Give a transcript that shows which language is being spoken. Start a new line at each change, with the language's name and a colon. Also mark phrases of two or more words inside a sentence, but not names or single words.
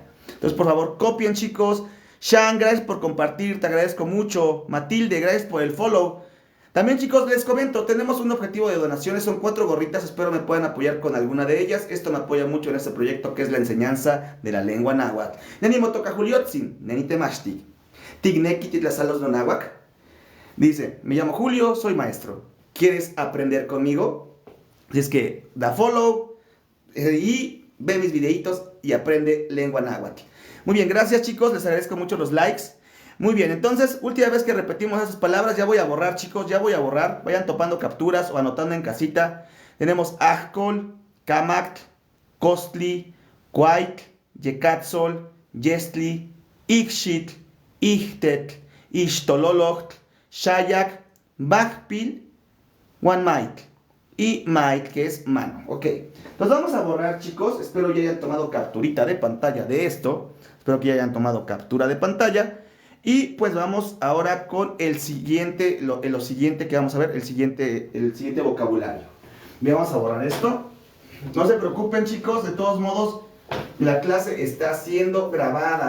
Spanish: Entonces, por favor, copien, chicos. Shan, gracias por compartir, te agradezco mucho. Matilde, gracias por el follow. También, chicos, les comento, tenemos un objetivo de donaciones, son 4 gorritas, espero me puedan apoyar con alguna de ellas. Esto me apoya mucho en este proyecto que es la enseñanza de la lengua náhuatl.
Nahuatl languages: Neni motoka Juliotzin, neni temashti. Tigneki titlasalos no náhuatl.
Spanish: Dice, me llamo Julio, soy maestro. ¿Quieres aprender conmigo? Así es que da follow y ve mis videitos y aprende lengua náhuatl. Muy bien, gracias, chicos, les agradezco mucho los likes. Muy bien, entonces, última vez que repetimos esas palabras, ya voy a borrar, chicos, ya voy a borrar. Vayan topando capturas o anotando en casita.
Nahuatl languages: Tenemos Ajcol, Camac, Costli, Cuaitl, Yecatzol, Yestli, Ixchitl, Ixtetl, Ixtololochtl, Shayak, Magpil, Huanmaitl y Maitl,
Spanish: que es mano. Ok, entonces vamos a borrar, chicos. Espero ya hayan tomado capturita de pantalla de esto. Espero que ya hayan tomado captura de pantalla. Y pues vamos ahora con el siguiente, lo siguiente que vamos a ver, el siguiente vocabulario. Bien, vamos a borrar esto. No se preocupen, chicos, de todos modos, la clase está siendo grabada.